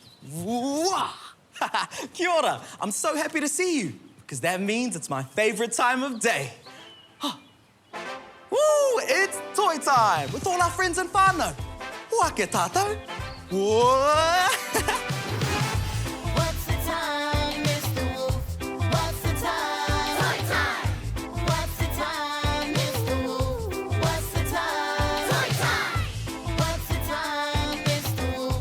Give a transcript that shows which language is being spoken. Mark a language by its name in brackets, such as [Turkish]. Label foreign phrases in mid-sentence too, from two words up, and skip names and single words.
[Māori] Wah! Kia ora. [English] I'm so happy to see you, because that means it's my favourite time of day. Woo! It's Toi Time with all our friends and whānau. [Māori] Ua ke tātou. [English] Whoa! What's the time, Mr. Wolf? What's the time? Toi time! What's the time, Mr. Wolf? What's the time? Toi time! What's the time, Mr. Wolf?